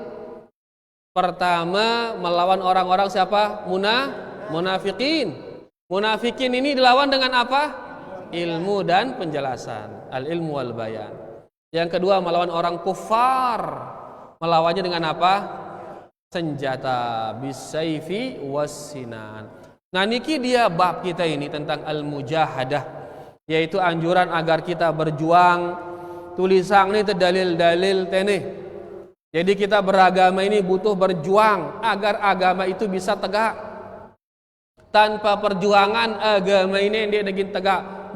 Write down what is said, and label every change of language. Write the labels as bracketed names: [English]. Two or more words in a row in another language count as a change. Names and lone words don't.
[Indonesian] Pertama melawan orang-orang siapa? Munafikin. Munafikin ini dilawan dengan apa? Ilmu dan penjelasan. [Arabic] العلم والبيان. [Indonesian] Yang kedua melawan orang kufar. Melawannya dengan apa? Senjata, [Arabic] بالسيف والسنان. [Indonesian] Nah, niki dia bab kita ini tentang al-mujahadah, yaitu anjuran agar kita berjuang. Tulisan ini dalil-dalil tenih. Jadi kita beragama ini butuh berjuang agar agama itu bisa tegak. Tanpa perjuangan agama ini dia ingin tegak.